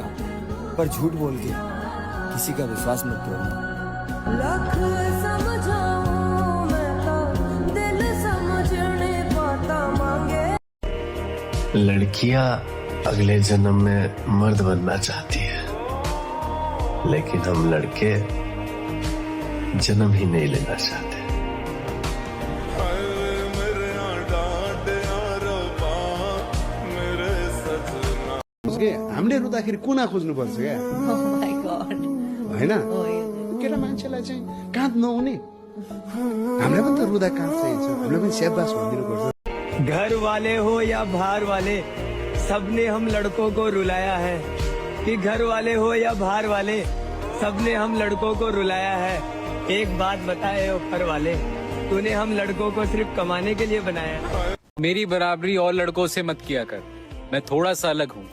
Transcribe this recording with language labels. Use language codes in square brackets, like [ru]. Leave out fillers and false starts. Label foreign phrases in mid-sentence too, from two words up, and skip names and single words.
[hi] पर झूठ बोल के किसी का विश्वास मत तोड़ना। लड़कियां अगले जन्म में मर्द बनना चाहती है, लेकिन हम लड़के जन्म ही नहीं लेना चाहते। [ne] हामीले रुँदाखेरि कुना खोज्नुपर्छ क्या होइन केटा मान्छेलाई चाहिँ काँध नहुने हामीलाई पनि त रुँदा काँध चाहिन्छ हामीलाई पनि स्याबास भनिदिनु पर्छ। [hi] घर वाले हो या बाहर वाले सबने हम लड़कों को रुलाया है कि घर वाले हो या बाहर वाले सबने हम लड़कों को रुलाया है। एक बात बताए ऊपर वाले तूने हम लड़कों को सिर्फ कमाने के लिए बनाया। मेरी बराबरी और लड़कों से मत किया कर, मैं थोड़ा सा अलग हूँ।